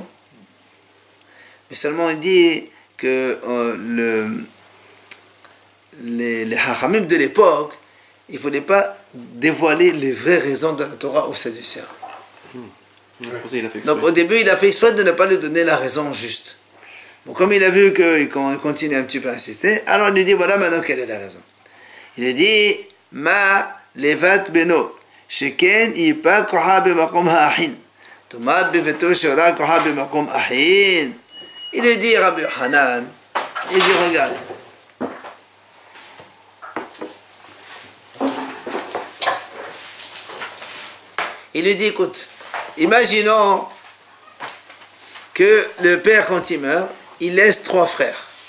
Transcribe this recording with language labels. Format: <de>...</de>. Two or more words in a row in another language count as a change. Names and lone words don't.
<fr>Mais seulement il dit que les Hachamim de l'époque, il ne fallait pas dévoiler les vraies raisons de la Torah aux Sadducéens. Donc au début, il a fait exprès de ne pas lui donner la raison juste. Bon, comme il a vu qu'il continue un petit peu à insister, alors il lui dit, voilà maintenant quelle est la raison. Il a dit,</fr> <he>מה לבת בנו שכן יפה כחה במקום האחין תאמר בבתו שרע כחה במקום אחין.</he> <fr>Il lui dit, Rabbi Hanan, il dit, regarde, il lui dit, écoute, imaginons que le père, quand il meurt, il laisse 3 frères.</fr>